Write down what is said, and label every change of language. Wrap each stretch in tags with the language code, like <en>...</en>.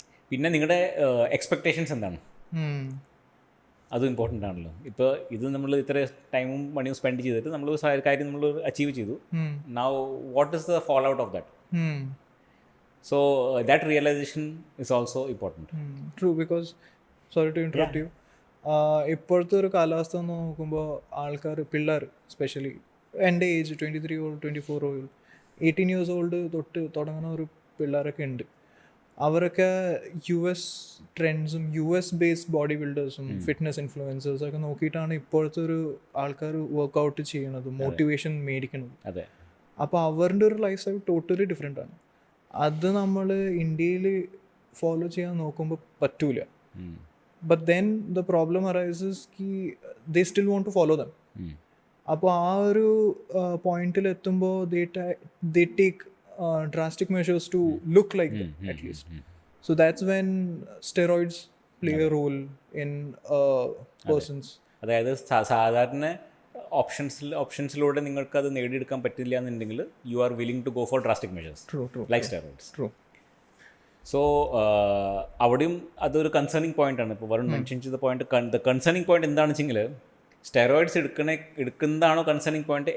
<ml>പിന്നെ നിങ്ങളുടെ എക്സ്പെക്റ്റേഷൻസ് എന്താണ്, അതും ഇമ്പോർട്ടൻ്റ് ആണല്ലോ. ഇപ്പോൾ ഇത് നമ്മൾ ഇത്ര ടൈമും മണിയും സ്പെൻഡ് ചെയ്തിട്ട് നമ്മൾ കാര്യം നമ്മൾ അച്ചീവ് ചെയ്തു.</ml> <en>Now what is the fallout of that? So that realization is also important. True, because sorry to interrupt you.</en> <ml>ഇപ്പോഴത്തെ ഒരു കാലാവസ്ഥ നോക്കുമ്പോൾ ആൾക്കാർ, പിള്ളേർ സ്പെഷ്യലി എൻ്റെ age 23 old 24 old 18 years old തൊട്ട് തുടങ്ങുന്ന ഒരു പിള്ളേരൊക്കെ ഉണ്ട്. അവരൊക്കെ US ട്രെൻഡ്സും US based body ബിൽഡേഴ്സും fitness ഇൻഫ്ലുവൻസേഴ്സൊക്കെ നോക്കിയിട്ടാണ് ഇപ്പോഴത്തെ ഒരു ആൾക്കാർ വർക്കൗട്ട് ചെയ്യണതും മോട്ടിവേഷൻ മേടിക്കണതും. അപ്പോൾ അവരുടെ ഒരു ലൈഫ് സ്റ്റൈൽ ടോട്ടലി ഡിഫറെൻ്റ് ആണ്. അത് നമ്മൾ ഇന്ത്യയിൽ ഫോളോ ചെയ്യാൻ നോക്കുമ്പോൾ പറ്റൂല.</ml> <en>But then the problem arises കി they still want to follow them.</en> <ml>അപ്പോൾ ആ ഒരു പോയിന്റിൽ എത്തുമ്പോൾ</ml> <en>They take drastic measures to look like them at least. So that's when steroids play a role in a person's.</en> <ml>അതായത് സാധാരണ ഓപ്ഷൻസിലൂടെ നിങ്ങൾക്ക് അത് നേടിയെടുക്കാൻ പറ്റില്ല എന്നുണ്ടെങ്കിൽ</ml> <en>You are willing to go for drastic measures like steroids.</en> <ml>So അവിടെയും അതൊരു concerning point ആണ്. ഇപ്പോൾ വരുൺ മെൻഷൻ ചെയ്ത പോയിന്റ്, ദ കൺസേണിങ് പോയിന്റ് എന്താണെന്ന് വെച്ചെങ്കിൽ സ്റ്റെറോയിഡ്സ് എടുക്കുന്നതാണോ കൺസേണിങ് പോയിന്റ്?</ml>